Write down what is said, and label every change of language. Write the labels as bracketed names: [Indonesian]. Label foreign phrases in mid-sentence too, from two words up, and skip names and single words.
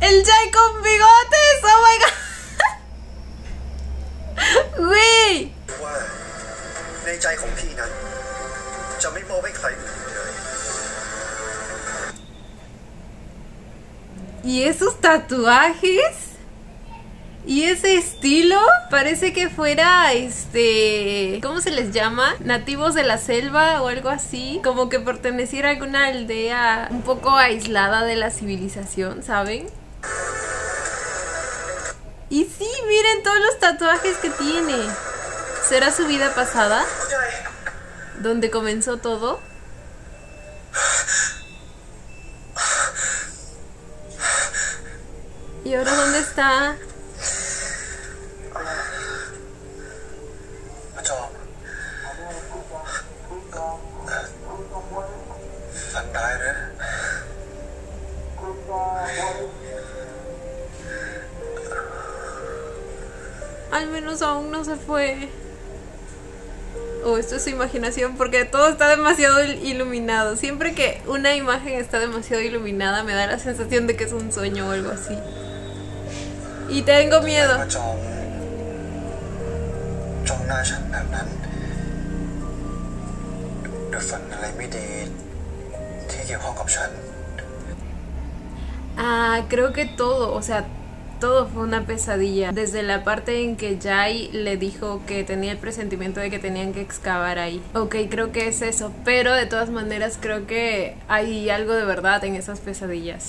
[Spanish] ¡El Jai con bigotes! [English] ¡Oh my god! ¡Güey! [Thai] ว่าในใจของพี่นั้นจะไม่มอบให้ใครอื่นเลย [Spanish] ¿Y esos tatuajes? ¿Y ese estilo? Parece que fuera, ¿cómo se les llama? Nativos de la selva o algo así. Como que perteneciera a alguna aldea un poco aislada de la civilización, ¿saben? Y sí, miren todos los tatuajes que tiene. ¿Será su vida pasada? ¿Donde comenzó todo? ¿Y ahora dónde está? [Thai] อาจอมฝันร้ายหรือ [Spanish] Al menos aún no se fue. O esto es su imaginación, porque todo está demasiado iluminado. Siempre que una imagen está demasiado iluminada me da la sensación de que es un sueño o algo así. Y tengo miedo. [Thai] จอมจ้องหน้าฉันแบบนั้นหรือฝันอะไรไม่ดีที่เกี่ยวข้องกับฉัน [Spanish] Ah, creo que todo, o sea, todo fue una pesadilla. Desde la parte en que Jai le dijo que tenía el presentimiento de que tenían que excavar ahí. Ok, creo que es eso. Pero de todas maneras creo que hay algo de verdad en esas pesadillas.